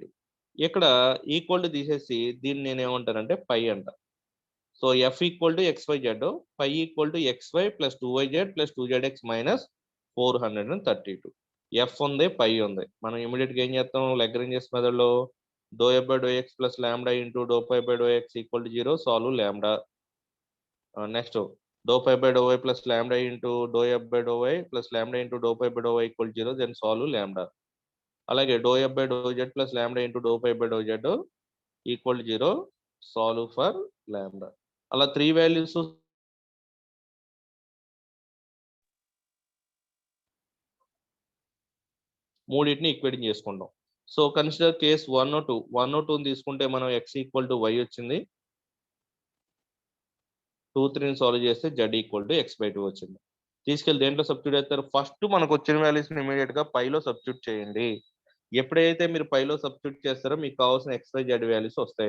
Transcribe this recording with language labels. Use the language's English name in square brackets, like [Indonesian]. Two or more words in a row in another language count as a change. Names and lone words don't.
[Telugu] ఇక్కడ [English] equal to [Telugu] తీసేసి దీన్ని నేను ఏమంటానంటే పై అంట. సో F = XYZ, పై = XY + 2YZ + 2ZX - 432. F ఉంది, పై ఉంది. మనం ఇమీడియట్ గా ఏం చేస్తాం? [English] Lagrange's method [Telugu] లో ∂F/∂x + λ × ∂φ/∂x = 0, సాల్వ్ λ. [English] నెక్స్ట్ ∂φ/∂y + λ × ∂F/∂y + λ × ∂φ/∂y = 0, then solve λ. [Telugu] అలాగే ∂F/∂z + λ × ∂φ/∂z = 0, [English] solve for λ. [Telugu] అలా 3 వాల్యూస్ మూడింటిని ఈక్వేటింగ్ చేసుకుంటాం. [English] so consider case 1 or 2. [Telugu] 1 or 2 తీసుకుంటే మనం x = y వచ్చింది. 2, 3ని సాల్వ్ చేస్తే z = x/2 వచ్చింది. తీసుకెళ్ళి దేంట్లో సబ్స్టిట్యూట్ చేస్తారు? ఫస్ట్ మనకు వచ్చిన వాల్యూస్ ని ఇమీడియట్ గా పైలో సబ్స్టిట్యూట్ చేయండి. ఎప్పుడైతే మీరు పైలో సబ్స్టిట్యూట్ చేస్తారో మీకు కావాల్సిన XYZ వాల్యూస్ వస్తాయి.